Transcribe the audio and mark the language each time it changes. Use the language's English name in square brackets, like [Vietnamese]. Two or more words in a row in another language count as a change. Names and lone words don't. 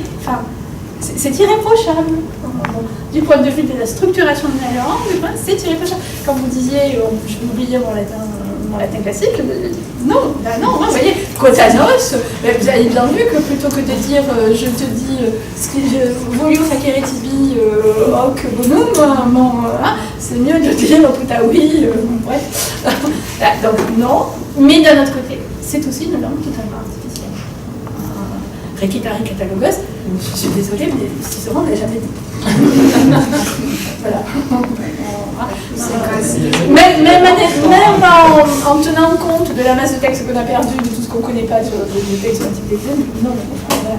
[French] C'est irréprochable. Du point de vue de la structuration de la langue, c'est irréprochable. Quand vous disiez, je vais oublier mon latin classique, non, vous voyez, Cotanos, vous avez bien vu que plutôt que de dire je te dis [Latin] volio facere tibi hoc bonum, [French] c'est mieux de dire Putaoui, bref. Donc non, mais d'un autre côté, c'est aussi une langue totalement artificielle. [Latin] Rekitari Katalogos, [French] je suis désolée, mais Cicéron ne l'a jamais dit. Voilà. Même en tenant compte de la masse de textes qu'on a perdu, de tout ce qu'on ne connaît pas sur les textes antiques des non, voilà.